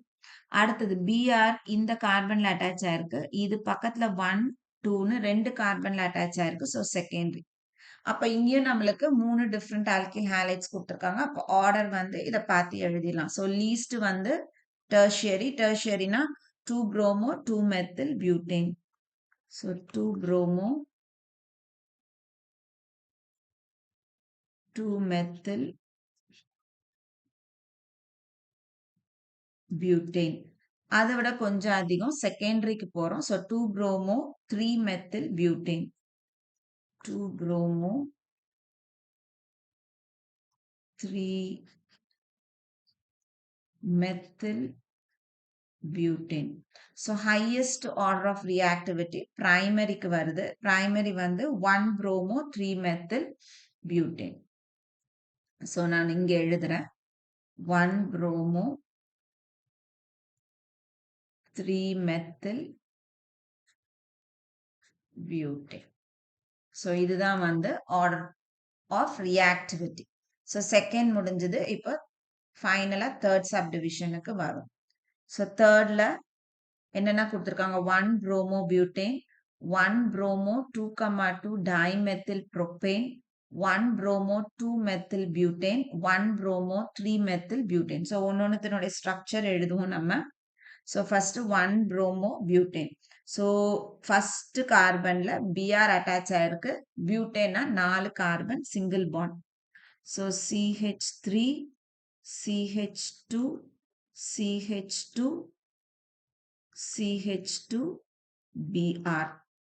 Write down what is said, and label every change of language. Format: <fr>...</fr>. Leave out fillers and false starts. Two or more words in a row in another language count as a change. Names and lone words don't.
<ta>அடுத்தது Br இந்த கார்பன்ல அட்டாச் ஆயிருக்கு. இது பக்கத்துல 1 2ன்னு 2 கார்பன்ல அட்டாச் ஆயிருக்கு. ஸோ செகண்டரி. அப்ப இங்கேயும் நம்மளுக்கு</ta> <en>3 different alkyl halides</en> <ta>கொடுத்துருக்காங்க. அப்போ ஆர்டர் வந்து இதை பார்த்து எழுதிடலாம்.</ta> <en>so least வந்து டெர்ஷியரி. tertiaryனா 2 bromo 2 methyl butane. ஸோ 2 bromo 2 methyl butane. அதை விட கொஞ்சம் அதிகம் செகண்டரிக்கு போறோம். ஸோ 2 bromo 3 methyl butane. 2 bromo 3 methyl butane. So highest order of reactivity primaryக்கு வருது. primary வந்து 1 bromo 3 methyl butane. So</en> <ta>நான் இங்க எழுதுறேன்</ta> <en>1 bromo 3 methyl butane. So</en> <ta>இதுதான் வந்து</ta> <en>order of reactivity. So second முடிஞ்சது.</en> <ta>இப்போ ஃபைனலா</ta> <en>third subdivisionக்கு</en> <ta>வரும்.</ta> <en>ஸோ தேர்ட்ல</en> <ta>என்னென்ன கொடுத்துருக்காங்க,</ta> <en>1 bromo butane, 1 bromo 2,2 dimethyl propane, 1 bromo 2 methyl butane, 1 bromo 3 methyl butane.</en> <ta>ஸோ ஒன்னொன்னுத்தினுடைய ஸ்ட்ரக்சர் எழுதுவோம் நம்ம.</ta> <en>so first 1 bromo butane. so first carbonல</en> <ta>Br அட்டாச் ஆயிருக்கு. பியூட்டேனா</ta> <en>4 carbon single bond.</en> <ta>ஸோ CH3 CH2 CH2 CH2 Br.</ta>